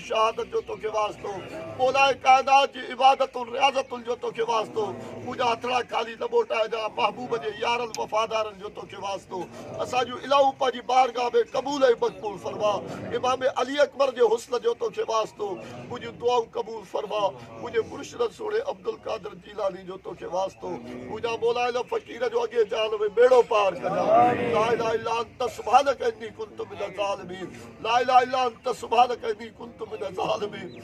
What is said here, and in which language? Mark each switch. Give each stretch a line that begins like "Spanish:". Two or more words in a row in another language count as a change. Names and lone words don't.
Sindhi: शहादत जो तोखे वास्तो मौला कायनात जी इबादतुल रियाज़तुल जो तोखे वास्तो मुझा हथड़ा खाली न मोटाए जा महबूब जे यारनि वफ़ादारनि जो तोखे वास्तो असांजूं इलाहूं पंहिंजी बारगाह में क़बूल ऐं मक़बूल फरमा इमाम अली अकबर जे हुस्न जो तोखे वास्तो मुंहिंजूं दुआऊं क़बूल फरमा मुंहिंजे मुर्शिद सोणे अब्दुल कादिर जीलानी जो तोखे वास्तो मुंहिंजा मौला इन फ़कीर जो अॻे जान में बेड़ो पार कजा
Arabic: لا إله إلا أنت سبحانك إني كنت من الظالمين لا إله إلا أنت سبحانك إني كنت من الظالمين